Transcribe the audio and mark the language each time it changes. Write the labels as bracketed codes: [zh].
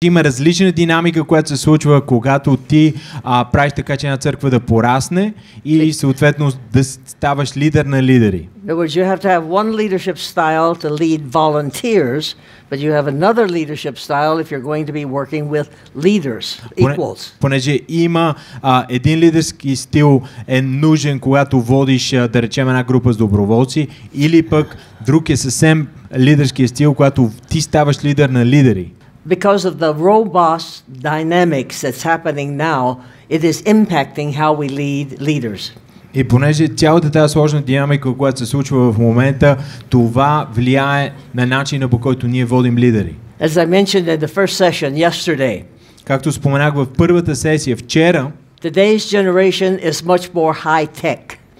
[bg] Има различна динамика, която се случва, когато ти правиш така, че една църква да порасне или съответно да ставаш лидер на лидери. [en] In other words, you have to have one leadership style to lead volunteers, but you have another leadership style if you're going to be working with leaders, equals. [bg] Понеже има един лидерски стил е нужен, когато водиш, да речем, една група с доброволци, или пък друг е съвсем лидерски стил, когато ти ставаш лидер на лидери. [en] Because of the robust dynamics that's happening now, it is impacting how we lead leaders. [bg] И понеже цялата тази сложна динамика, която се случва в момента, това влияе на начина, по който ние водим лидери. [en] As I mentioned in the first session yesterday, [bg] както споменах в първата сесия вчера, [en] today's generation is much more high-tech.